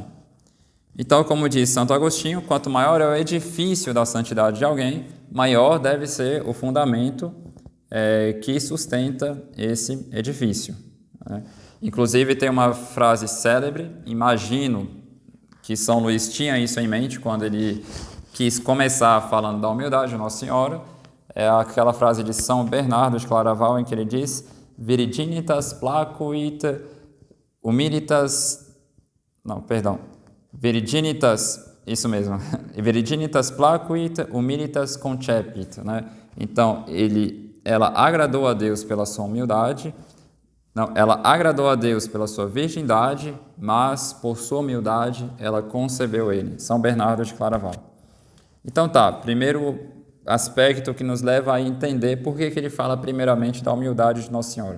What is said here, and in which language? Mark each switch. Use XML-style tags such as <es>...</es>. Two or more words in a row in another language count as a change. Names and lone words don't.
<pt>Então, como diz Santo Agostinho, quanto maior é o edifício da santidade de alguém, maior deve ser o fundamento que sustenta esse edifício. Né? Inclusive, tem uma frase célebre, imagino que São Luís tinha isso em mente quando ele quis começar falando da humildade de Nossa Senhora, é aquela frase de São Bernardo de Claraval, em que ele diz</pt> <la>Virginitas placuit humilitas...</la> <pt>Não, perdão. Virginitas, isso mesmo.</pt> <la>Virginitas placuit humilitas concepit,</la> <pt>né? Então, ela agradou a Deus pela sua humildade, não, ela agradou a Deus pela sua virgindade, mas por sua humildade ela concebeu ele. São Bernardo de Claraval. Então tá, primeiro aspecto que nos leva a entender por que ele fala primeiramente da humildade de Nossa Senhora.</pt>